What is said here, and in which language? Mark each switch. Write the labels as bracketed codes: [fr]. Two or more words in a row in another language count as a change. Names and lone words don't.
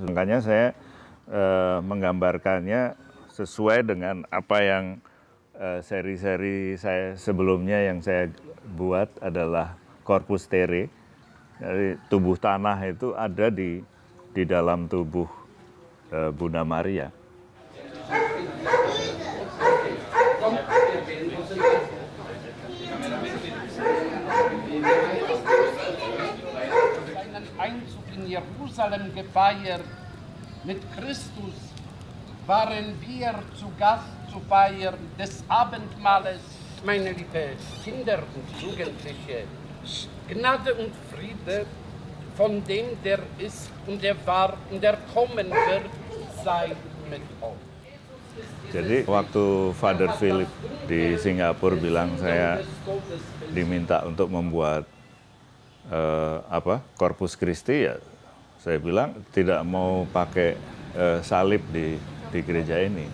[id] Makanya saya menggambarkannya sesuai dengan apa yang seri-seri saya sebelumnya yang saya buat adalah Corpus Terrae. Jadi tubuh tanah itu ada di dalam tubuh Bunda Maria. [de] Seinen Einzug in Jerusalem gefeiert. Mit Christus waren wir zu Gast zu feiern des Abendmahles. Meine liebe Kinder und Jugendliche, Gnade und Friede von dem, der ist und der war und der kommen wird, sei mit euch. [id] Jadi waktu Father Philip di Singapura bilang saya diminta untuk membuat Corpus Christi, ya saya bilang tidak mau pakai salib di gereja ini.